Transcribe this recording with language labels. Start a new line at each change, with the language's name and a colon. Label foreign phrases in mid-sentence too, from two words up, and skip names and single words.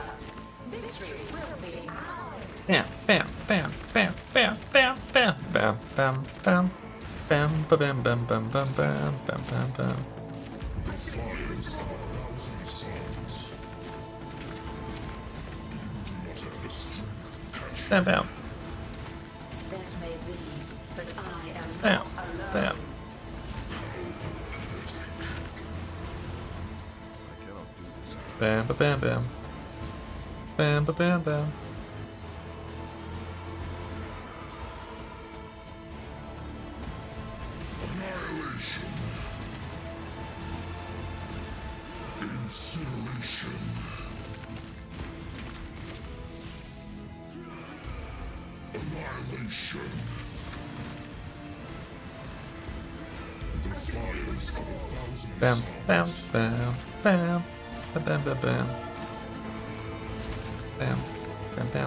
English: Victory will be ours. Bam, bam, bam, bam, bam, bam, bam, bam, bam, bam, bam, bam, bam, bam, bam, bam, bam, bam, bam. Defiance of 1,000 suns. You do not have the strength, hatchling. Bam, bam, That may be, but I am bam, not alone. bam. I cannot do this. Bam, ba, bam, bam. Bam, ba, bam, bam. Annihilation. Incineration. Annihilation. The fires of 1,000 Bam, suns. bam, bam, bam. Ba, bam, bam, bam. Bam, bam, bam.